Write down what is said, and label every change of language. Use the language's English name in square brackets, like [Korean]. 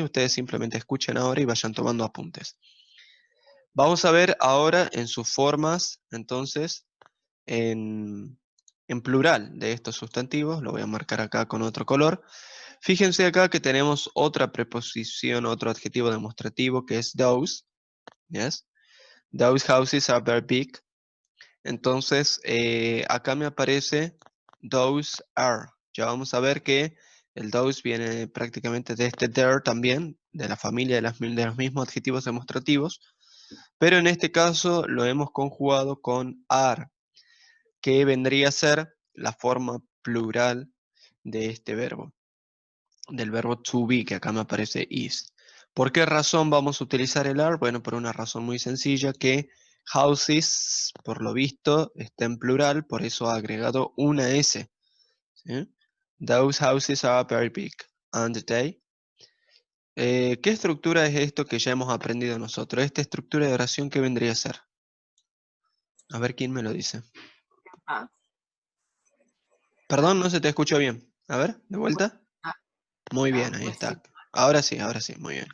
[Spanish] Ustedes simplemente escuchen ahora y vayan tomando apuntes. Vamos a ver ahora en sus formas, entonces, en plural de estos sustantivos, lo voy a marcar acá con otro color. Fíjense acá que tenemos otra preposición, otro adjetivo demostrativo que es those, ¿yes? [English] Those houses are very big. [Spanish] Entonces, acá me aparece [English] those are. [Spanish] Ya vamos a ver que el those viene prácticamente de este there también, de la familia de los mismos adjetivos demostrativos, pero en este caso lo hemos conjugado con are, que vendría a ser la forma plural de este verbo, del verbo to be, que acá me aparece is. ¿Por qué razón vamos a utilizar el are? Bueno, por una razón muy sencilla, que houses, por lo visto, está en plural, por eso ha agregado una S. ¿Sí? [English] Those houses are very big, aren't they? [Spanish] ¿Qué estructura es esto que ya hemos aprendido nosotros? Esta estructura de oración, ¿qué vendría a ser? A ver quién me lo dice. Ah, Perdón, no se te escuchó bien. A ver, de vuelta. Muy bien, ahí [English] question. [Spanish] está. Ahora sí, muy bien.